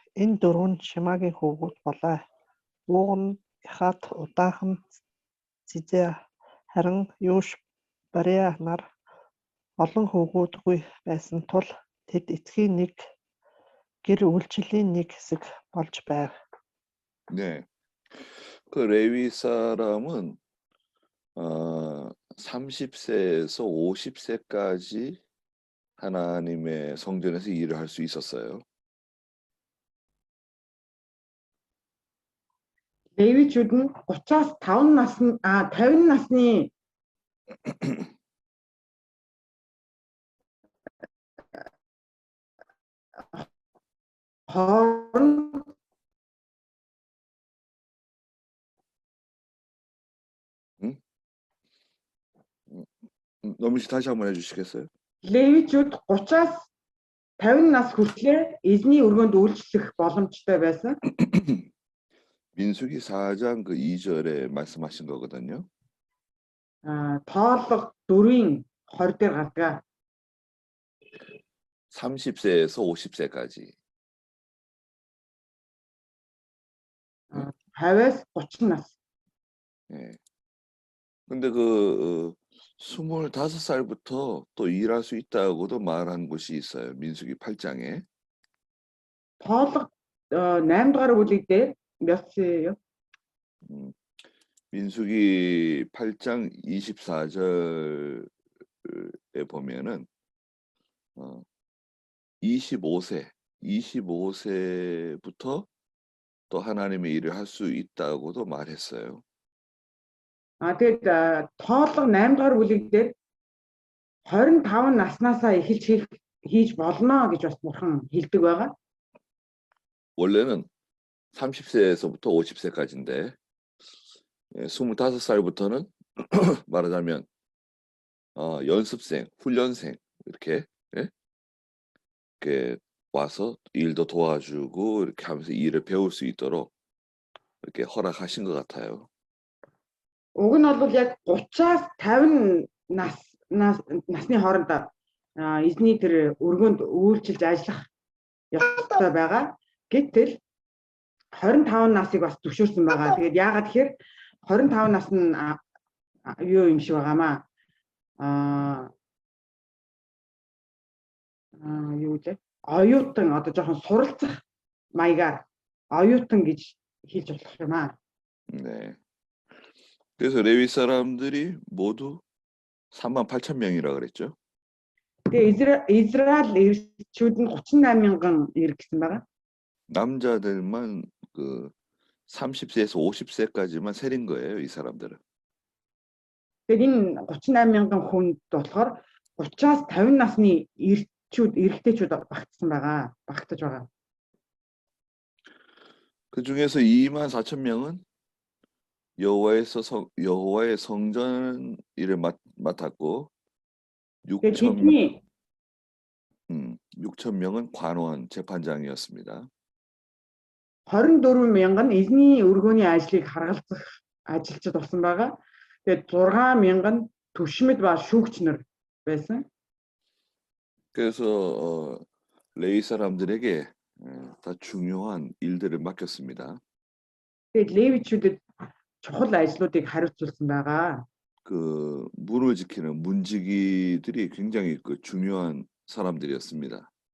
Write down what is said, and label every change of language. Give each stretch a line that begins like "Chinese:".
Mongolian: Энэ дөрөв нь Шимагийн хөвгүүд болоо. Ууган, Ихат, удаахан Зизэ, харин Юш, Бариа нар олон хөвгүүдгүй байсан тул тэд эцгийн нэг гэр үйлчлэлийн нэг хэсэг болж байв.
Korean: 네. 그 레위 사람은 30세에서 50세까지 하나님의 성전에서 일을 할 수 있었어요.
Mongolian: Левичүүд нь 30-аас 50 насны хооронд
Korean: 너미 씨 다시 한번 해주시겠어요?
Mongolian: левичүүд 30-аас 50 нас хүртлээр эзний өргөнд үйлчлэх боломжтой байсан.
Korean: 민수기 4장 그 2절에 말씀하신 거거든요.
Mongolian: Тоолго 4-ийн 20 дээр гардаг.
Korean: 30세에서 50세까지.
Mongolian: 50-аас 30 нас.
Korean: 예. 근데 그 25살부터 또 일할 수 있다고도 말한 곳이 있어요. 민수기 8장에.
Mongolian: Тоолго 8 дугаар бүлэг дээр
Korean: 몇 세예요? 민수기 8장 24절에 보면은 25세부터 또 하나님의 일을 할 수 있다고도 말했어요.
Mongolian: Тэгээд тоолго 8 дугаар бүлэг дээр 25 наснаасаа эхэлж хийж болно гэж бас бурхан хэлдэг байгаа.
Korean: 원래는 30세에서부터 50세까지인데 25살부터는 말하자면 연습생, 훈련생 이렇게 와서 일도 도와주고 이렇게 하면서 일을 배울 수 있도록 이렇게 허락하신 것 같아요.
Mongolian: Уг нь бол яг 30-аас 50 насны хооронд эзний тэр өргөнд үйлчилж ажиллах ёстой байгаа. Гэтэл 25 насыг бас зөвшөөрсөн байгаа. Тэгээд яагаад тэгэхээр 25 нас нь юу юм шиг байгаамаа. Юу вэ? Оюутан одоо жоохон суралцах маягаар оюутан гэж хэлж болох юм аа.
Korean: 네. 그래서 레위 사람들이 모두 38,000명이라 그랬죠.
Mongolian: Тэгээ Израиль ирчүүд нь 38,000 ир гэсэн байгаа.
Korean: 남자들만 그 30세에서 50세까지만 세린 거예요, 이 사람들은.
Mongolian: Тэгээд энэ 38,000 хүнд болохоор 30-аас 50 насны ирч эрэгтэйчүүд багтсан байгаа. Багтаж байгаа.
Korean: 그 중에서 24,000명은 여호와의 성전 일을 맡았고
Mongolian: Тэгээд
Korean: 6,000명은 관원 재판장이었습니다.
Mongolian: 24 мянган эзний өргөөний ажлыг харгалзах ажилчид болсон байгаа. Тэгээд 6 мянган түвшмэд ба шүүгч нар байсан.
Korean: 그래서 레위 사람들에게 다 중요한 일들을 맡겼습니다.
Mongolian: Тэгээд левичүүдэд чухал ажлуудыг хариуцуулсан байгаа.
Korean: 그 문을 지키는 문지기들이 굉장히 그 중요한 사람들이었습니다.